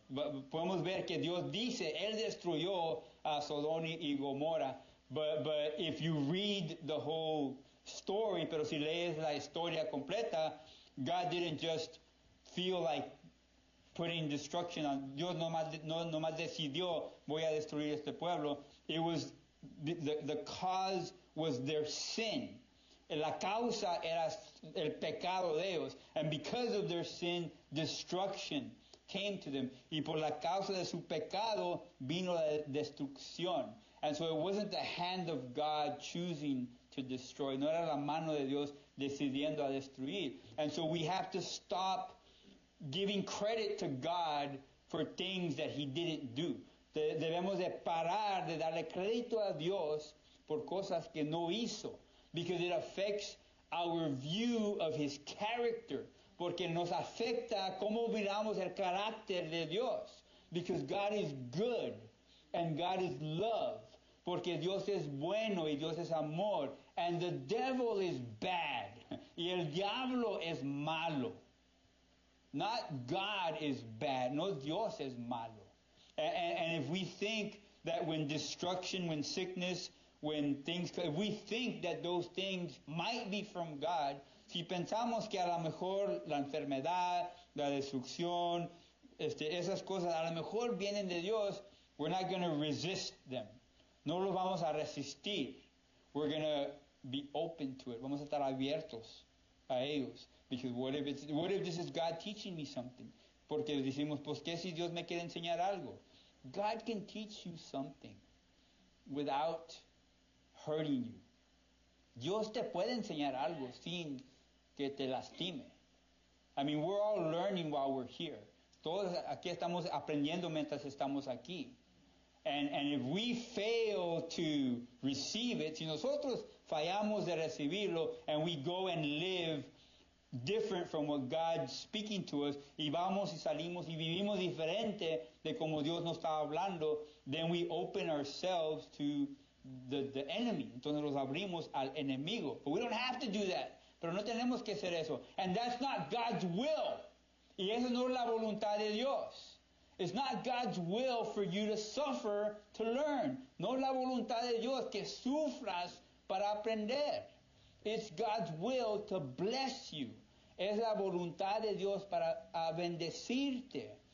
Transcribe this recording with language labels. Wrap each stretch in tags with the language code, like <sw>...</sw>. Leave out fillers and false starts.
<es>Podemos ver que Dios dice, Él destruyó a Sodoma y Gomorra.</es> <en>But if you read the whole story,</en> <es>pero si lees la historia completa,</es> <en>God didn't just feel like putting destruction on.</en> <es>Dios no más decidió, voy a destruir este pueblo.</es> <en>It was, the cause was their sin.</en> <es>La causa era el pecado de ellos.</es> <en>And because of their sin, destruction came to them.</en> <es>Y por la causa de su pecado vino la destrucción.</es> <en>And so it wasn't the hand of God choosing to destroy.</en> <es>No era la mano de Dios decidiendo a destruir.</es> <en>And so we have to stop giving credit to God for things that He didn't do.</en> <es>Debemos de parar de darle crédito a Dios por cosas que no hizo.</es> <en>Because it affects our view of His character.</en> <es>Porque nos afecta cómo miramos el carácter de Dios.</es> <en>Because God is good and God is love.</en> <es>Porque Dios es bueno y Dios es amor.</es> <en>And the devil is bad.</en> <es>Y el diablo es malo.</es> <en>Not God is bad.</en> <es>No, Dios es malo.</es> <en>And if we think that when destruction, when sickness, when things, if we think that those things might be from God,</en> <es>si pensamos que a lo mejor la enfermedad, la destrucción, esas cosas a lo mejor vienen de Dios,</es> <en>we're not going to resist them.</en> <es>No los vamos a resistir.</es> <en>We're going to be open to it.</en> <es>Vamos a estar abiertos a ellos.</es> <en>Because what if this is God teaching me something?</en> <es>Porque decimos, pues, ¿qué si Dios me quiere enseñar algo?</es> <en>God can teach you something without hurting you.</en> <es>Dios te puede enseñar algo sin que te lastime.</es> <en>I mean, we're all learning while we're here.</en> <es>Todos aquí estamos aprendiendo mientras estamos aquí.</es> <en>And if we fail to receive it,</en> <es>si nosotros fallamos de recibirlo</es> <en>and we go and live different from what God's speaking to us,</en> <es>y vamos y salimos y vivimos diferente de como Dios nos está hablando,</es> <en>then we open ourselves to the enemy.</en> <es>Entonces nos abrimos al enemigo.</es> <en>But we don't have to do that.</en> <es>Pero no tenemos que hacer eso.</es> <en>And that's not God's will.</en> <es>Y eso no es la voluntad de Dios.</es> <en>It's not God's will for you to suffer to learn.</en> <es>No es la voluntad de Dios que sufras para aprender.</es> <en>It's God's will to bless you.</en> <es>Es la voluntad de Dios para bendecirte.</es>